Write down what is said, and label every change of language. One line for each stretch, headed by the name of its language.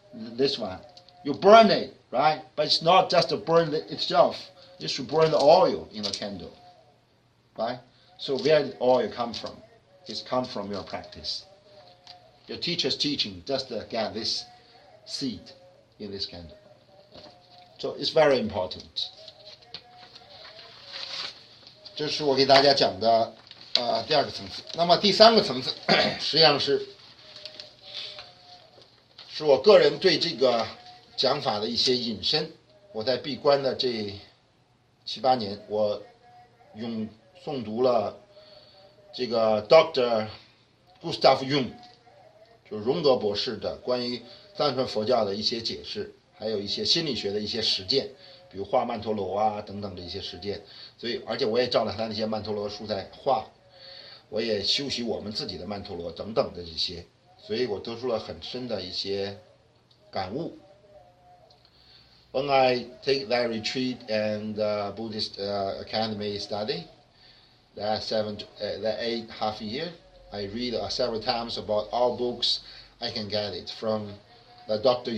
English: This one, you burn it, right? But it's not just to burn it itself. You should burn the oil in the candle, right? So where did oil come from? It's come from your practice. Your teacher's teaching just get this seed in this candle. So it's very important.
Chinese: 这是我给大家讲的第二个层次。那么第三个层次，实际上是我个人对这个讲法的一些引申。我在闭关的这7、8年，我诵读了这个 Dr. Gustav Jung， 就是荣格博士的关于藏传佛教的一些解释，还有一些心理学的一些实践，比如画曼陀罗啊等等的一些实践。所以，而且我也照了他那些曼陀罗书在画，我也修习我们自己的曼陀罗等等的这些，所以我得出了很深的一些感悟。
English: When I take that retreat and Buddhist academy study, that 8.5 years, I read several times about all books I can get it from the Dr.